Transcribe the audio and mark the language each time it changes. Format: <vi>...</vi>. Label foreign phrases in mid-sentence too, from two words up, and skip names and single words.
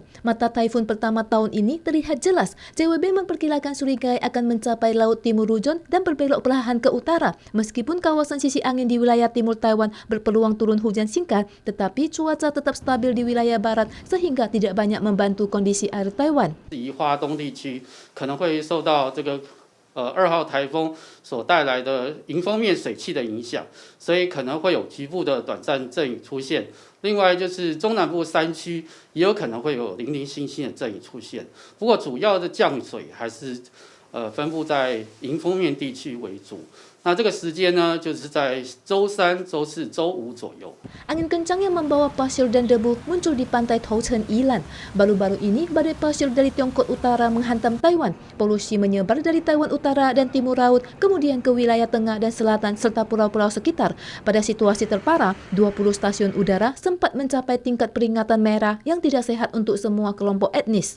<id>Mata taifun pertama tahun ini terlihat jelas. CWB memperkirakan Surigai akan mencapai Laut Timur Luzon dan berbelok perlahan ke utara. Meskipun kawasan sisi angin di wilayah timur Taiwan berpeluang turun hujan singkat, tetapi cuaca tetap stabil di wilayah barat sehingga tidak banyak membantu kondisi air Taiwan.</id> <zh>以华东地区可能会受到这个2号台风所带来的迎风面水汽的影响，所以可能会有局部的短暂阵雨出现。另外就是中南部山区也有可能会有零零星星的阵雨出现，不过主要的降水还是分布在迎风面地区为主。那这个时间呢，就是在周3、周4、周5左右。</zh> <id>Angin kencang yang membawa pasir dan debu muncul di pantai Tauchen Ilan. Baru-baru ini badai pasir dari Tiongkok Utara menghantam Taiwan. Polusi menyebar dari Taiwan Utara dan Timur Laut, kemudian ke wilayah tengah dan selatan serta pulau-pulau sekitar. Pada situasi terparah, 20 stasiun udara sempat mencapai tingkat peringatan merah yang tidak sehat untuk semua kelompok etnis.</id>